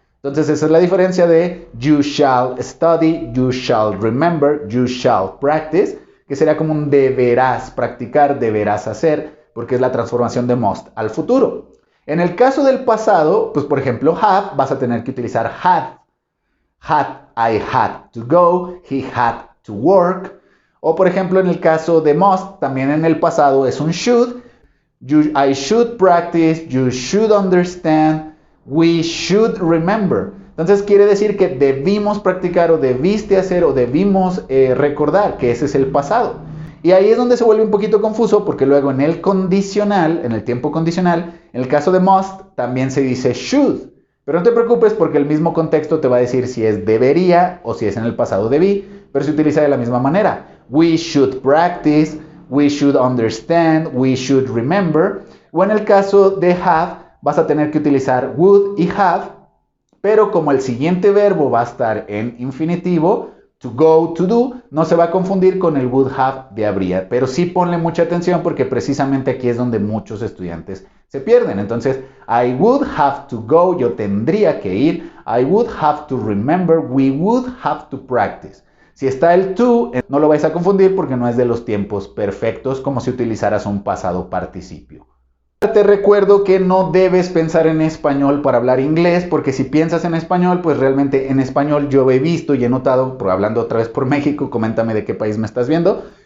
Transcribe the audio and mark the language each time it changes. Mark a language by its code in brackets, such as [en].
[es] Entonces, esa es la diferencia de [en] you shall study, you shall remember, you shall practice, [es] que sería como un deberás practicar, deberás hacer, porque es la transformación de must al futuro. En el caso del pasado, pues por ejemplo, have, vas a tener que utilizar had. [en] I had to go, he had to work. [es] O por ejemplo, en el caso de must, también en el pasado es un should. [en] I should practice, you should understand, we should remember. [es] Entonces quiere decir que debimos practicar o debiste hacer o debimos recordar, que ese es el pasado. Y ahí es donde se vuelve un poquito confuso porque luego en el condicional, en el tiempo condicional, en el caso de must también se dice should. Pero no te preocupes porque el mismo contexto te va a decir si es debería o si es en el pasado debí, pero se utiliza de la misma manera. [en] We should practice, we should understand, we should remember. [es] O en el caso de have, vas a tener que utilizar would y have, pero como el siguiente verbo va a estar en infinitivo, to go, to do, no se va a confundir con el would have de habría, pero sí ponle mucha atención porque precisamente aquí es donde muchos estudiantes se pierden. Entonces, [en] I would have to go, [es] yo tendría que ir, [en] I would have to remember, we would have to practice. [es] Si está el to, no lo vais a confundir porque no es de los tiempos perfectos como si utilizaras un pasado participio. Te recuerdo que no debes pensar en español para hablar inglés, porque si piensas en español, pues realmente en español yo he visto y he notado, hablando otra vez por México, coméntame de qué país me estás viendo,